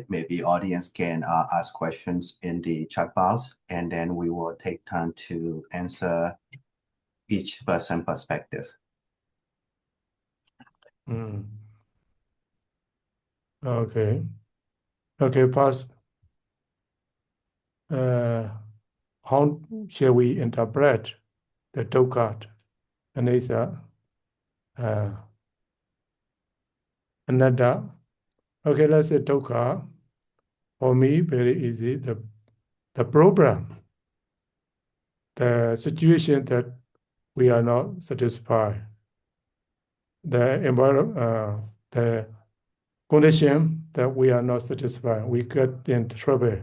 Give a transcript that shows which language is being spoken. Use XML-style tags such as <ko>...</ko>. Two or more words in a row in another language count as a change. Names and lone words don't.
<en>Maybe audience can ask questions in the chat box, and then we will take time to answer each person perspective. Okay. Okay, Pass. How shall we interpret the</en> <pi>dukkha, anicca, anatta?</pi> <en>Okay, let's say dukkha. For me, very easy. The problem, the situation that we are not satisfied, the environment, the condition that we are not satisfied, we get into trouble.</en>